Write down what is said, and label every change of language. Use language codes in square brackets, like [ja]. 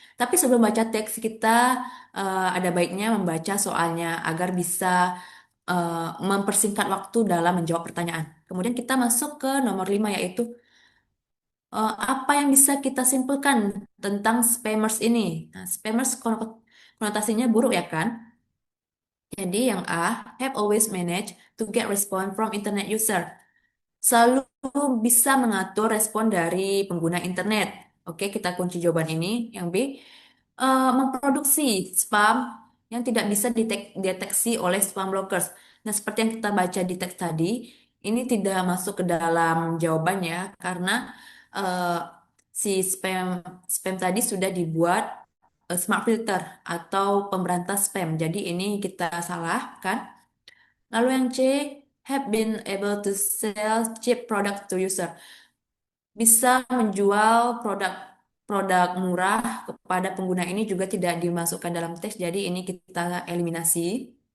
[id] Tapi sebelum baca teks kita ada baiknya membaca soalnya agar bisa mempersingkat waktu dalam menjawab pertanyaan. Kemudian kita masuk ke nomor 5 yaitu apa yang bisa kita simpulkan tentang spammers ini. Nah, spammers konotasinya buruk ya kan? Jadi yang A, [en] have always managed to get response from internet user. [id] Selalu bisa mengatur respon dari pengguna internet. Oke, kita kunci jawaban ini. Yang B, memproduksi spam yang tidak bisa dideteksi oleh spam blockers. Nah, seperti yang kita baca di teks tadi, ini tidak masuk ke dalam jawabannya karena eh, si spam spam tadi sudah dibuat smart filter atau pemberantas spam. Jadi ini kita salah kan? Lalu yang C, [en] have been able to sell cheap product to user. [id] Bisa menjual produk murah kepada pengguna ini juga tidak dimasukkan dalam teks, jadi ini kita eliminasi.